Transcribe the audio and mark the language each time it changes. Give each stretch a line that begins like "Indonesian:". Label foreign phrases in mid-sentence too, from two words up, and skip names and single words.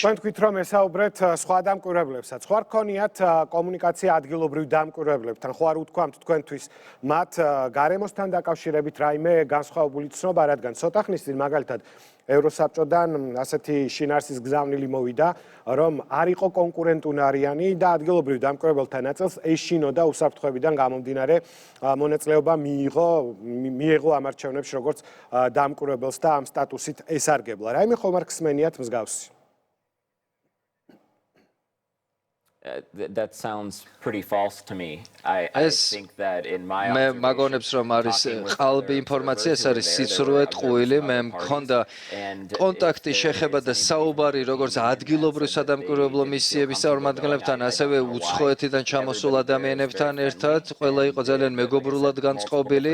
Georgian: თქვენ თქვით, რომ ესაუბრეთ სხვა დამკვირვებლებსაც. ხო არ ქონიათ კომუნიკაცია ადგილობრივ დამკვირვებლებთან, ხო არ უთქვამთ თქვენთვის მათ გარემოსთან დაკავშირებით რაიმე განსხვავებული ცნობა, რადგან ცოტა ხნის წინ მაგალითად ევროსაბჭოდან ასეთი შინაარსის გზავნილი მოვიდა, რომ არ იყო კონკურენტუნარიანი და ადგილობრივ დამკვირვებელთა ნაწილს ეშინოდა უსაფრთხოებიდან გამომდინარე მონაწილეობა მიიღო ამ არჩევნებში როგორც დამკვირვებელს და ამ სტატუსით ესარგებლა. რაიმე ხომ არ ხსმენიათ მსგავსი?
English: That sounds pretty false to me. I think that in my
Georgian: მე მაგონებს რომ არის ყალბი ინფორმაცია, ეს არის სიცრუე ტყუილი, მე მქონდა კონტაქტი შეხება და საუბარი როგორც ადგილობრივ სადამკვირვებლო მისიების წარმომადგენლებთან, ასევე უცხოეთიდან ჩამოსულ ადამიანებთან ერთად, ყველა იყო ძალიან მეგობრულად განწყობილი.